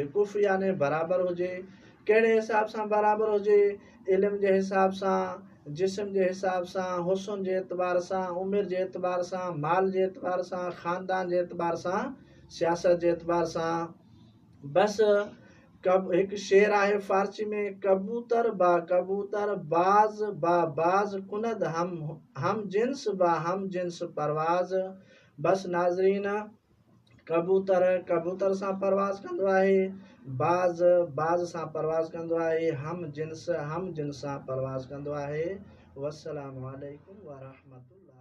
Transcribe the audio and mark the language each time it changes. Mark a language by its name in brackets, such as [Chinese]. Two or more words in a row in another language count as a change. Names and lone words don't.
[Sindhi] कुफ़ यानी बराबरि हुजे। कहिड़े हिसाब सां बराबरि हुजे? इल्म जे हिसाब सां, जिस्म जे हिसाब सां, हुस्न जे एतबार सां, उमिरि जे एतबार सां, माल जे एतबार सां, ख़ानदान जे एतबार सां, सियासत जे एतबार सां। बस एक शेर आहे फारसी में, [Persian] کبوتر باز با باز کند هم جنس با هم جنس پرواز. [Sindhi] बस नाज़रीन, कबूतर सां परवाज़ कंदो आहे, बाज़ सां परवाज़ कंदो आहे, हम जिन्स सां परवाज़ कंदो आहे। [Arabic] والسلام عليكم ورحمة الله.